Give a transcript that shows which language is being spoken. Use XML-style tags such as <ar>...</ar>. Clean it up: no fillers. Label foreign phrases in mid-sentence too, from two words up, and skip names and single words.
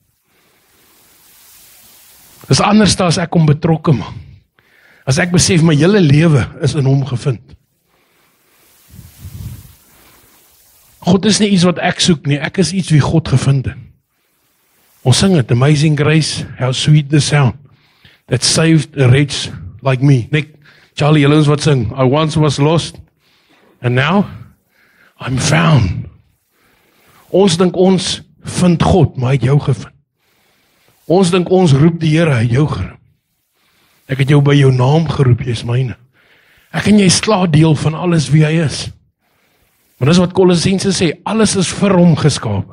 <af>Dis anders as ek hom betrokke maak. As ek besef my hele lewe is in hom gevind. God is nie iets wat ek soek nie, ek is iets wie God gevind het. Ons sing het,</af> <en>Amazing Grace, how sweet the sound, that saved a wretch like me.</en> <af>Nick, Charlie, julle is wat sing,</af> <en>I once was lost, and now, I'm found.</en> <af>Ons dink ons vind God, maar hy het jou gevind. Ons dink ons roep die Here, hy het jou geroep. Ek het jou by jou naam geroep, jy is myne. Ek en jy is klaar deel van alles wie hy is. Maar dis wat Kolossense sê, alles is vir hom geskape.</af>